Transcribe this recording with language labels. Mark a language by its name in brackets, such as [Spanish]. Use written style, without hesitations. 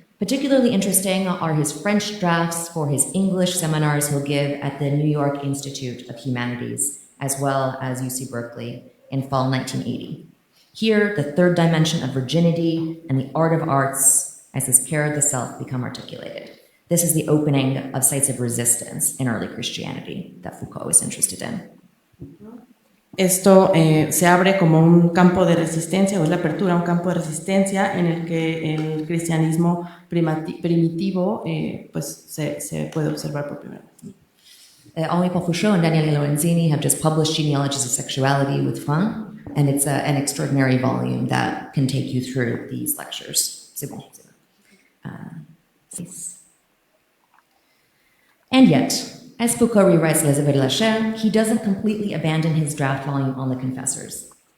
[English] Particularly interesting are his French drafts for his English seminars he'll give at the New York Institute of Humanities, as well as UC Berkeley in fall 1980. Here, the third dimension of virginity and the art of arts as his care of the self become articulated. This is the opening of sites of resistance in early Christianity that Foucault was interested in. [Spanish] Esto se abre como un campo de resistencia, o es la apertura a un campo de resistencia en el que el cristianismo primitivo pues se puede observar por primera vez. [English] Henri Paul Foucault and Daniele Lorenzini have just published Genealogies of Sexuality with Fun, and it's an extraordinary volume that can take you through these lectures. [French] C'est bon. [English] And yet, as Foucault rewrites Les Œuvres de la Chair, he doesn't completely abandon his draft volume on the Confessors.